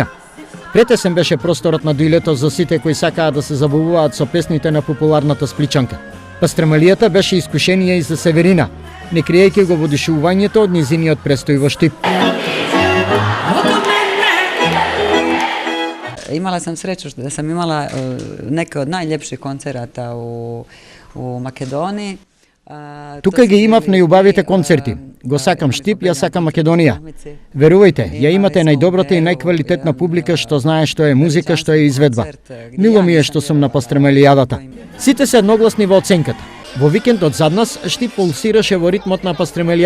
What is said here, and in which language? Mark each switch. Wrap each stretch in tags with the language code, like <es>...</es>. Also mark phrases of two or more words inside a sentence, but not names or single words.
<mk>Претесен беше просторот на дуилето за сите кои сакаат да се забавуваат со песните на популарната спличанка. Пастрамелијата беше искушение и за Северина, не криејќи го воодушевувањето од низиниот престој во Штип.</mk> <hr>Имала sam sreću da sam imala neke od najljepših koncerata u Makedoniji.</hr> <mk>Тука ги имав најубавите концерти. Го сакам Штип, ја сакам Македонија. Верувајте, ја имате најдобрата и најквалитетна публика што знае што е музика, што е изведба. Мило ми е што сум на пастрамелијадата. Сите се едногласни во оценката. Во викендот зад нас Штип пулсираше во ритмот на пастрамелијадата.</mk>